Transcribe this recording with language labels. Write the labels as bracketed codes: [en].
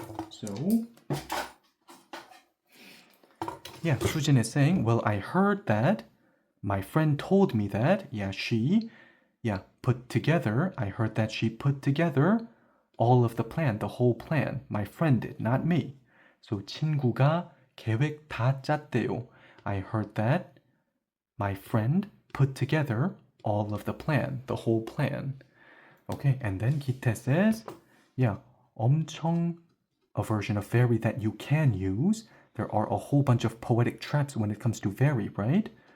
[en] So, yeah, Sujin is saying, well, I heard that. My friend told me that. Yeah, she, put together. I heard that she put together all of the plan, the whole plan. My friend did, not me. [ko] So 친구가 계획 다 짰대요. [en] I heard that my friend put together all of the plan, the whole plan. Okay, and then Kite says, yeah, 엄청 a version of very that you can use. There are a whole bunch of poetic traps when it comes to very, right?